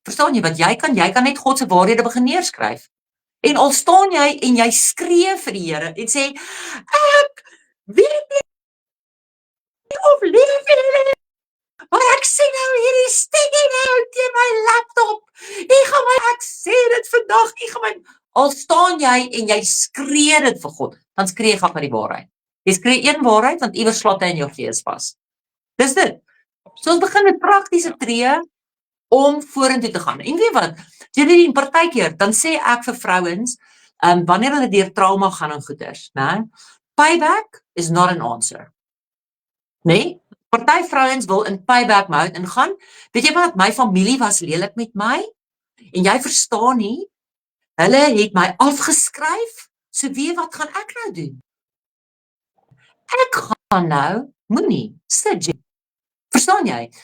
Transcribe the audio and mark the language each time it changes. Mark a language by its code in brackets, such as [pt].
[af] Verstaan jy wat jy kan net God se waarhede begin neerskryf. En al staan jy en jy skree vir die Here en sê ek weet nie of lief jy, maar ek sien nou hierdie sticky nou teen my laptop. Ek sê dit vandag, al staan jy en jy skree dit vir God, dan skree jy gaan vir die waarheid. Jy skree een waarheid, want iewers slaat hy in jou gees vas. Dis dit. So ons begin met praktiese tree om vorentoe te gaan. En weet wat, Geraldine, partykeer, dan sê ek vir vrouens, wanneer hulle deur trauma gaan en goeders, né? [en] Payback is not an answer. [af] Nee? Party vrouens wil in payback mode ingaan. Weet jy wat, my familie was lelik met my, en jy verstaan nie, hulle het my afgeskryf, so weet wat gaan ek nou doen? Ek gaan nou, moenie, sit. Verstaan jy?